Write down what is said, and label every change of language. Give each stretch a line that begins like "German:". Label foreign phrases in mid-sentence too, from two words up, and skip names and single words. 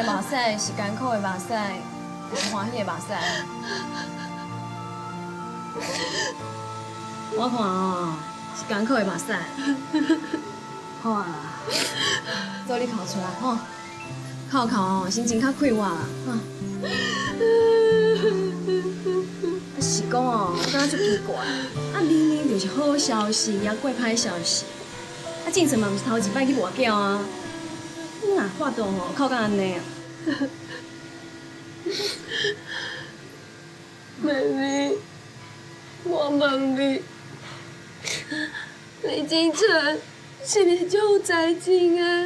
Min Nan Chinese: 屎是艰苦的目屎，是欢喜的目屎。我看哦，是艰苦的目屎。好啊，做你哭出来吼，哭哭哦，心情较快活啦。是讲哦，我感觉足奇怪，明明就是好消息，也过歹消息。进城嘛，毋是头一摆去跋筊啊，你哪法度吼，哭到安尼啊？妹妹，我问你，你进城是你就有才情的？